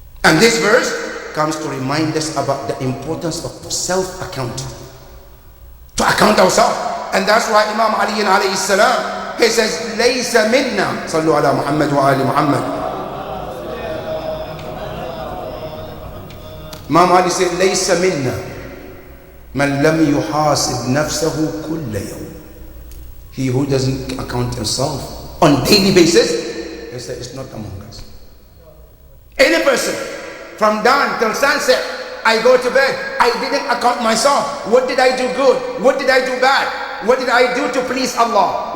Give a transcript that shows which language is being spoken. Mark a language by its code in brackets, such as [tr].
[en] And this verse comes to remind us about the importance of self-accounting, to account ourselves. And that's why Imam Ali alayhi salam, he says, [ar] لَيْسَ مِنَّا صَلُّوا عَلَى مُحَمَّدٍ وَآلِ مُحَمَّدٍ. Imam Ali said, لَيْسَ مِنَّا مَنْ لَمْ يُحَاسِبْ نَفْسَهُ كُلَّ يَوْمٍ. [en] He who doesn't account himself on daily basis, he said, it's not among us. Any person, from dawn till sunset, I go to bed, I didn't account myself. What did I do good? What did I do bad? What did I do to please Allah?